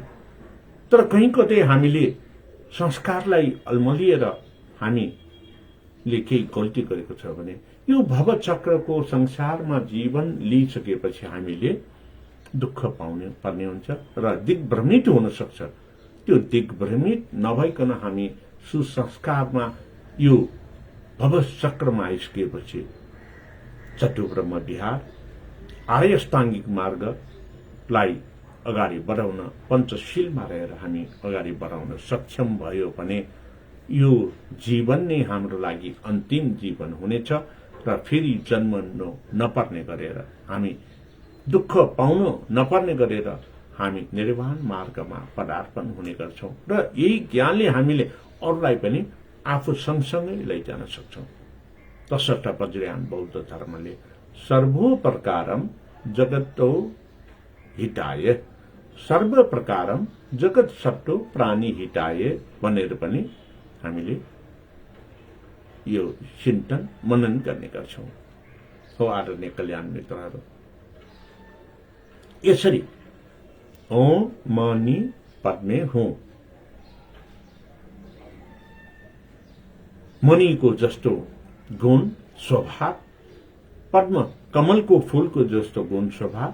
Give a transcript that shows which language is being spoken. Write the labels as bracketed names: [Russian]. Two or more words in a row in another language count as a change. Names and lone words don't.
[Nepali] तर कहीँ कतै हामीले संस्कारलाई अल्मलिएर हामीले केही गल्ती गरेको छ भने यो भवचक्रको संसारमा जीवन लिइसकेपछि हामीले दुःख पाउने पर्ने हुन्छ र दिग्भ्रमित हुन सक्छ। त्यो दिग्भ्रमित नभइकन हामी सुसंस्कारमा यो भवचक्रमा आइसकेपछि चतु ब्रह्म विहार आर्य अष्टाङ्गिक मार्गलाई अगाडि बढाउन पञ्चशीलमा रहेर हामी अगाडि बढाउन सक्षम भयो भने यो जीवन नै हाम्रो लागि अन्तिम जीवन हुनेछ र फेरि जन्म नपर्ने गरेर हामी दुःख पाउनु नपर्ने गरेर हामी निर्वाण मार्गमा पदार्पण हुने गर्छौं र यही ज्ञानले हामीले अरूलाई पनि आफू सँगसँगै लैजान सक्छौं। तसर्थ वज्रयान बौद्ध धर्मले [Sanskrit] सर्वप्रकारम जगतो हिताय, सर्वप्रकारम जगत सट्टो प्राणी हिताय [Nepali] भनेर पनि हामीले यो चिन्तन मनन गर्ने गर्छौं। हो आदरणीय कल्याण मित्रहरू, यसरी [Sanskrit] ओम मनी पद्मे हुँ [Nepali] मणिको जस्तो गुण स्वभाव, पद्म कमलको फूलको जस्तो गुण स्वभाव